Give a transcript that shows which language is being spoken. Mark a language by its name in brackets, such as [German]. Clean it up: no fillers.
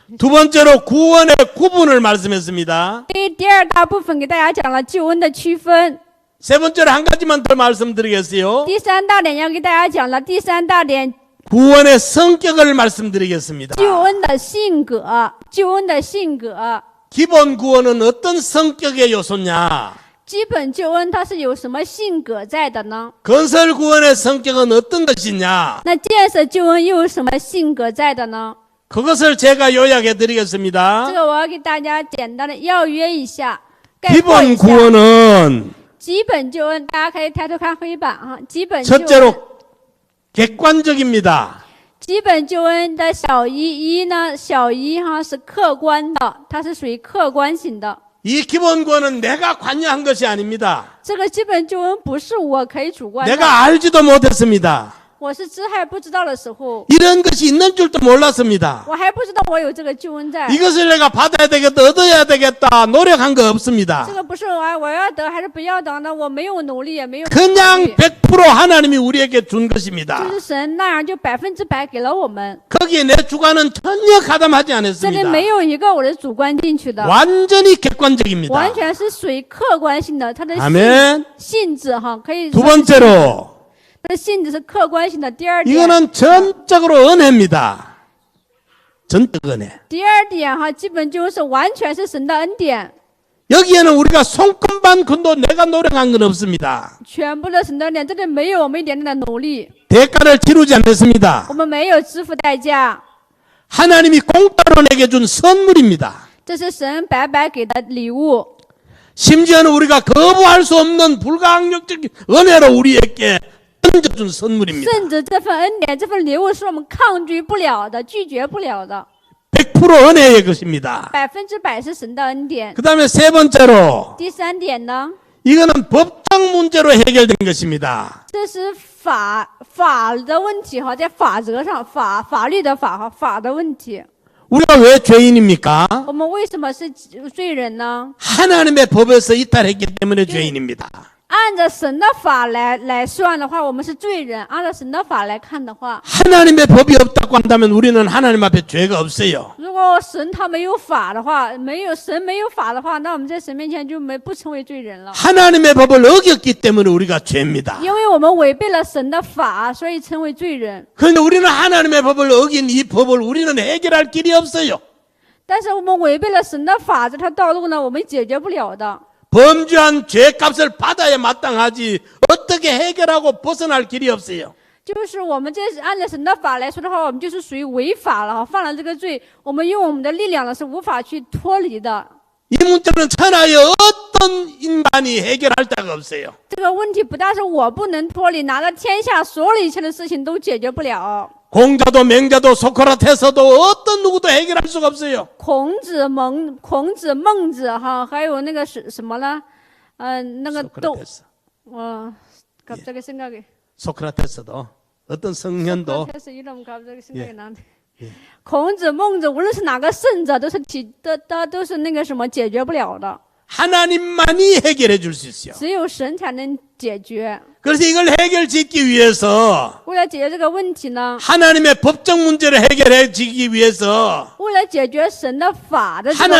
[Korean] 두 번째로 구원의 구분을 말씀했습니다. [Chinese] 第二大部分给大家讲了救恩的区分。 [Korean] 세 번째로 한 가지만 더 말씀드리겠어요. [Chinese] 第三大点要给大家讲了。第三大点， [Korean] 구원의 성격을 말씀드리겠습니다. [Chinese] 救恩的性格，救恩的性格。 [Korean] 기본 구원은 어떤 성격의 요소냐? [Chinese] 基本救恩它是有什么性格在的呢？ [Korean] 건설 구원의 성격은 어떤 것이냐? [Chinese] 那建设救恩又有什么性格在的呢？ [Korean] 그것을 제가 요약해 [Chinese] 这 [Korean] 드리겠습니다. [Chinese] 个我要给大家简单的要约一下，概括 [Korean] 기본 [Chinese] 一下。 [Korean] 구원은 [Chinese] 基本救恩，大家可以抬头看黑板啊。基本救恩， [Korean] 첫째로 객관적입니다. [Chinese] 基本救恩的小一呢，小一哈是客观的，它是属于客观型的。 [Korean] 이 기본 구원은 내가 관여한 것이 아닙니다. [Chinese] 这个基本救恩不是我可以主观的， [Korean] 내가 알지도 못했습니다. [Chinese] 我是还不知道的时候， [Korean] 이런 것이 있는 줄도 몰랐습니다. [Chinese] 我还不知道我有这个救恩在。 [Korean] 이것을 내가 받아야 되겠다, 얻어야 되겠다, 노력한 거 없습니다. [Chinese] 这个不是我要得还是不要得呢？我没有努力，也没有考 [Korean] 그냥 [Chinese] 虑， [Korean] 100% 하나님이 우리에게 준 것입니다. [Chinese] 就是神那样就100%给了我们。 [Korean] 거기에 내 주관은 전혀 가담하지 [Chinese] 这里 [Korean] 않았습니다. [Chinese] 没有一个我的主观进去的， [Korean] 완전히 객관적입니다. [Chinese] 完全是属于客观性的，它的 [Korean] 아멘. [Chinese] 性质哈，可以 [Korean] 두 [Chinese] 说是 [Korean] 번째로 [Chinese] 它的性质是客观性的。第二点， [Korean] 이거는 전적으로 은혜입니다. 전적 은혜. [Chinese] 第二点哈，基本就是完全是神的恩典， [Korean] 여기에는 우리가 손금반 근도 내가 노력한 건 없습니다. [Chinese] 全部的神的恩典，这里没有我们一点点的努力， [Korean] 대가를 치르지 않았습니다. [Chinese] 我们没有支付代价， [Korean] 하나님이 공짜로 내게 준 선물입니다. [Chinese] 这是神白白给的礼物。 [Korean] 심지어는 우리가 거부할 수 없는 불가항력적인 은혜로 우리에게 던져준 선물입니다. [Chinese] 甚至这份恩典、这份礼物是我们抗拒不了的、拒绝不了的， [Korean] 100% 은혜의 것입니다. [Chinese] 100%是神的恩典。 [Korean] 그 다음에 세 번째로 [Chinese] 第三点呢， [Korean] 이거는 법적 문제로 해결된 것입니다. [Chinese] 这是法的问题哈，在法则上法律的法的问题。 [Korean] 우리가 왜 죄인입니까? [Chinese] 我们为什么是罪人呢？ [Korean] 하나님의 법에서 이탈했기 때문에 죄인입니다. [Chinese] 按照神的法来算的话，我们是罪人；按照神的法来看的话， [Korean] 하나님의 법이 없다고 한다면 우리는 하나님 앞에 죄가 없어요. [Chinese] 如果神他没有法的话，神没有法的话，那我们在神面前就不成为罪人了。 [Korean] 하나님의 법을 어겼기 때문에 우리가 죄입니다. [Chinese] 因为我们违背了神的法，所以成为罪人。 [Korean] 그런데 우리는 하나님의 법을 어긴 이 법을 우리는 해결할 길이 없어요. [Chinese] 但是我们违背了神的法，这条道路呢，我们解决不了的。 [Korean] 범죄한 죄값을 받아야 마땅하지 어떻게 해결하고 벗어날 길이 없어요. [Chinese] 就是我们这是按照神的法来说的话，我们就是属于违法了，犯了这个罪，我们用我们的力量呢是无法去脱离的。 [Korean] 이 문제는 천하의 어떤 인간이 해결할 자가 없어요. [Chinese] 这个问题不但是我不能脱离，拿着天下所有一切的事情都解决不了。 [Korean] 공자도 맹자도 소크라테스도 어떤 누구도 해결할 수가 없어요. [Chinese] 孔子、孟子哈，还有那个什么呢？那个都 [Korean] 소크라테스, 갑자기 생각이. 소크라테스도 어떤 성현도 소크라테스 이름 갑자기 생각이 나는데. [Chinese] 孔子、孟子，无论是哪个圣者，都是那个什么解决不了的， [Korean] 하나님만이 해결해 줄 수 있어요. [Chinese] 只有神才能解决。 [Korean] 그래서 이걸 해결짓기 위해서 [Chinese] 为了解决这个问题呢， [Korean] 하나님의 법적 문제를 해결해 지기 위해서 [Chinese] 为了解决神的法的这个